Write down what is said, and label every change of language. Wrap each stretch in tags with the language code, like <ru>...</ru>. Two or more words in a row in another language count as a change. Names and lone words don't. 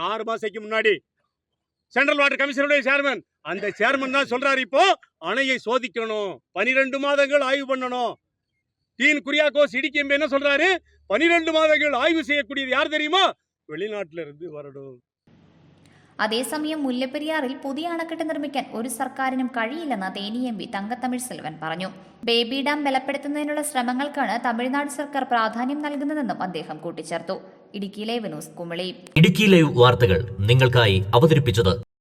<ta>6 மாசத்துக்கு முன்னாடி சென்ட்ரல் வாட்டர் கமிஷனுடைய சேர்மன், அந்த சேர்மன் தான் சொல்றாரு இப்போ அணையை சோதிக்கணும், 12 மாதங்கள் ஆய்வு பண்ணணும். டீன் குரியாக்கோஸ் இடிக்கு என்ன சொல்றாரு? 12 மாதங்கள் ஆய்வு செய்யக்கூடியது யார் தெரியுமா? வெளிநாட்டில இருந்து வரணும்.</ta> <ml>അതേസമയം മുല്ലപ്പെരിയാറിൽ പുതിയ അണക്കെട്ട് നിർമ്മിക്കാൻ ഒരു സർക്കാരിനും കഴിയില്ലെന്ന് തേനി എം പി തങ്കത്തമിഴ് സെൽവൻ പറഞ്ഞു. ബേബി ഡാം ബലപ്പെടുത്തുന്നതിനുള്ള ശ്രമങ്ങൾക്കാണ് തമിഴ്നാട് സർക്കാർ പ്രാധാന്യം നൽകുന്നതെന്നും അദ്ദേഹം കൂട്ടിച്ചേർത്തു. ഇടുക്കി ലൈവ് ന്യൂസ് കുമളി. ഇടുക്കി ലൈവ് വാർത്തകൾ നിങ്ങൾക്കായി അവതരിപ്പിച്ചത്</ml>